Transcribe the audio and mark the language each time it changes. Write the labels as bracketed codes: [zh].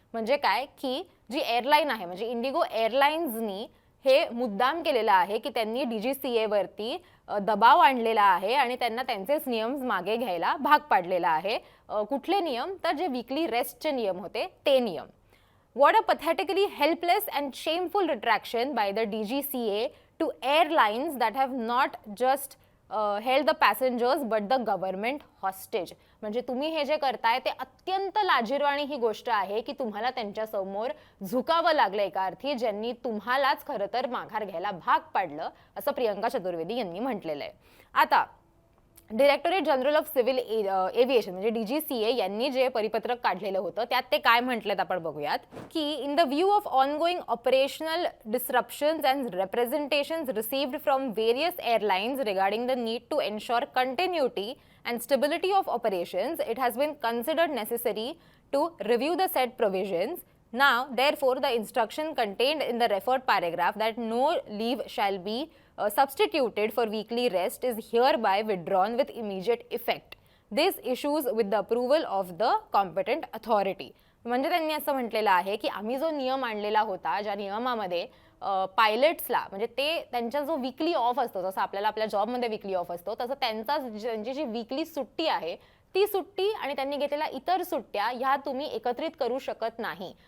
[mr] म्हणजे काय की जी एअरलाईन आहे म्हणजे इंडिगो एअरलाइन्सनी हे मुद्दाम केलेलं आहे की त्यांनी DGCA वरती दबाव आणलेला आहे आणि त्यांना त्यांचेच नियम मागे घ्यायला भाग पाडलेला आहे. कुठले नियम? तर जे वीकली रेस्टचे नियम होते ते नियम. [en] What a pathetically helpless and shameful retraction by the DGCA to airlines that have not just held the passengers but the government hostage. [mr] म्हणजे तुम्ही हे जे करताय ते अत्यंत लाजिरवाणी ही गोष्ट आहे की तुम्हाला त्यांच्या समोर झुकावं लागलं एका अर्थी, ज्यांनी तुम्हालाच खरं तर माघार घ्यायला भाग पाडलं, असं प्रियंका चतुर्वेदी यांनी म्हटलेलं आहे. आता directorate general of civil aviation म्हणजे DGCA यांनी जे परिपत्रक काढलेलं होतं त्यात ते काय म्हटलेत आपण बघूयात की [en] In the view of ongoing operational disruptions and representations received from various airlines regarding the need to ensure continuity and stability of operations, it has been considered necessary to review the said provisions. Now, therefore, the instruction contained in the referred paragraph that no leave shall be substituted for weekly rest is hereby withdrawn with immediate effect. This issues with the approval of the competent authority. [mr] म्हणजे त्यांनी असं म्हटलेलं आहे की आम्ही जो नियम आणलेला होता, ज्या नियमामध्ये पायलट्सला म्हणजे ते त्यांचा जो वीकली ऑफ असतो, जसं आपल्याला आपल्या जॉबमध्ये वीकली ऑफ असतो, तसं त्यांची जी वीकली सुट्टी आहे ती सुट्टी आणि त्यांनी घेतलेल्या इतर सुट्ट्या ह्या तुम्ही एकत्रित करू शकत नाही.